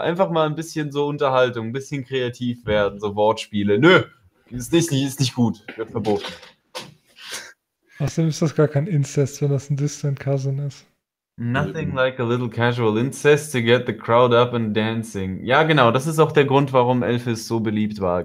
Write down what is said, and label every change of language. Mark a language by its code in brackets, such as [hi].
[de] Einfach mal ein bisschen so Unterhaltung. Ein bisschen kreativ werden. So Wortspiele. Nö. Ist nicht gut. Wird verboten. Außerdem ist das gar kein Inzest, wenn das ein [en] distant cousin [de] ist. [en] Nothing like a little casual incest to get the crowd up and dancing. [de] Ja, genau, das ist auch der Grund, warum Elvis so beliebt war.